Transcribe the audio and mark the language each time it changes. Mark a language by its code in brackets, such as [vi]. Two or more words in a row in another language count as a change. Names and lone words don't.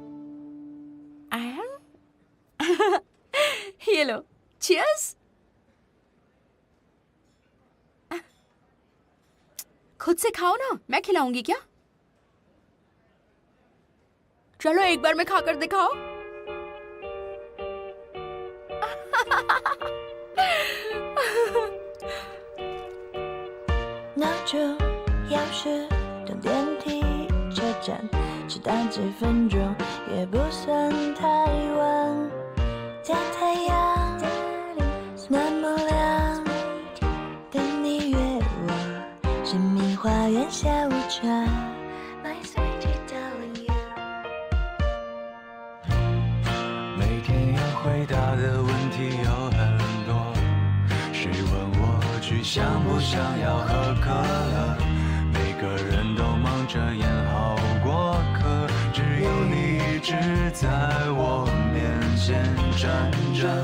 [hi] ये लो, चीयर्स। खुद से खाओ ना, मैं खिलाऊंगी क्या? चलो एक बार में खाकर दिखाओ। [zh] 闹钟要是等电梯车站迟到几分钟也不算太晚，在太阳那么亮等你约我生命花园下午茶。 [en] My sweetie darling you， [zh] 每天要回答的问题有很多，谁问我去想不想要喝可乐？每个人都忙着演好过客，只有你一直在我面前站着。